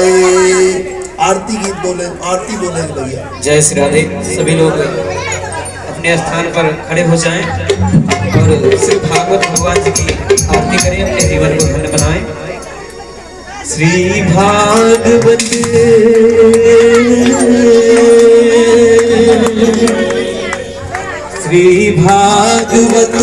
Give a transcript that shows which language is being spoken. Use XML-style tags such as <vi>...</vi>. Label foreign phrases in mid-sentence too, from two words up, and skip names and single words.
<hi>आरती गीत बोले, आरती बोले भैया। जय श्री राधे। सभी लोग अपने स्थान पर खड़े हो जाएं और श्री भागवत भगवान जी की आरती करें, अपने जीवन को धन्य बनाएं। श्री भागवत श्री भागवत</hi>